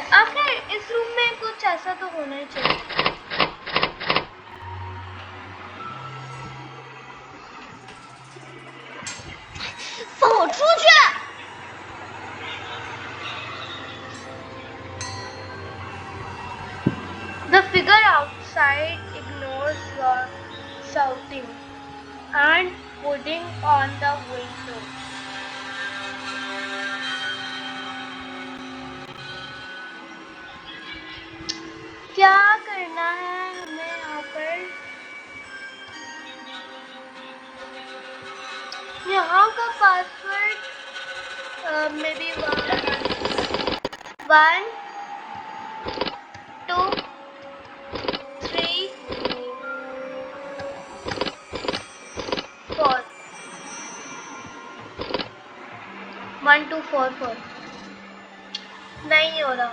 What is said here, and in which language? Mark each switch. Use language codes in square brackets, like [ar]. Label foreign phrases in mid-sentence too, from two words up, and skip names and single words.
[hi] आखिर इस रूम में कुछ ऐसा तो होना ही चाहिए। [zh] 放我出去！ [en] The figure outside ignores your shouting and pudding on the window. [hi] क्या करना है हमें यहाँ पर? यहाँ का पासवर्ड [en] may be [hi] 1 2 3 4 1 2 4 4 नहीं हो रहा।